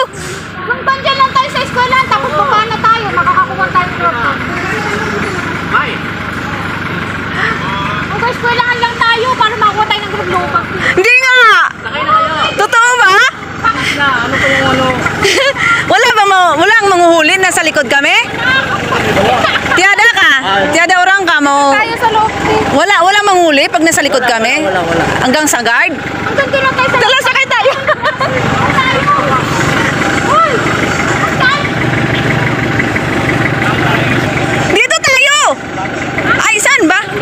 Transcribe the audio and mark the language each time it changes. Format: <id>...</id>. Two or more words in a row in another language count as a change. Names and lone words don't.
<tl>Kung bandyan lang tayo sa eskwela, tapos baba na tayo, makakakuha tayo ng truck. Bye. Kung sa eskwelahan lang tayo, para makakuha tayo ng group lobang. Hindi nga. Sakay na kayo. Totoo ba? Na, ano pa yung ano? Walang manguhuli na sa likod kami?</tl> <ms>Tiada ka? Tiada orang ka mo?</ms> <tl>Tayo sa loob. Walang manghuli pag nasa likod kami? Wala. Hanggang sa guard? Hanggang doon lang tayo sa Tala, sakay tayo. Dito tayo. Ay, saan ba?</tl>